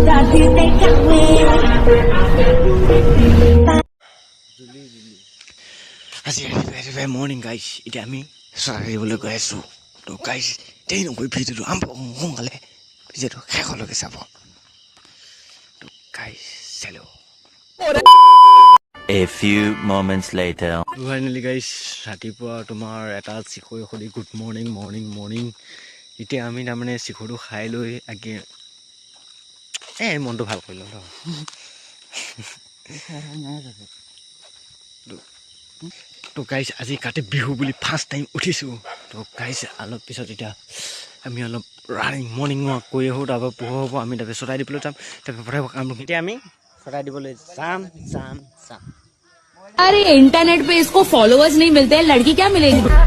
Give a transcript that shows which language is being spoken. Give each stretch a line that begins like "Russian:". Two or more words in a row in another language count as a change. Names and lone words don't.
Assamese: আজি ৰাতিপুৱা
English: morning guys
Assamese: এতিয়া আমি চৰাই দিবলৈ গৈ আছোঁ তো গাইজ দেৰি নকৰি ভিডিঅ'টো আৰম্ভ সোনকালে ভিডিঅ'টো শেষলৈকে চাব তো গাইজ চালো
English: A few moments later.
Assamese: ফাইনেলি গাইজ ৰাতিপুৱা তোমাৰ এটা চিকৰি সুধি
English: good morning morning morning
Assamese: এতিয়া আমি তাৰমানে চিকৰিটো খাই লৈ আগে মনটো ভাল কৰিলোঁ ন তো গাইজ আজি কাতি বিহু বুলি
English: first time
Assamese: উঠিছোঁ তো গাইজ অলপ পিছত এতিয়া আমি অলপ
English: running morning walk
Assamese: কৰি আহোঁ তাৰপৰা পোহৰ হ'ব আমি তাৰপৰা চৰাই দিবলৈ যাম তাৰপৰা পঠাই কাম এতিয়া আমি চৰাই দিবলৈ যাম যাম যাম
Hindi: अरे इंटरनेट पे इसको फॉलोअर्स नहीं मिलते हैं लड़की क्या मिलेगी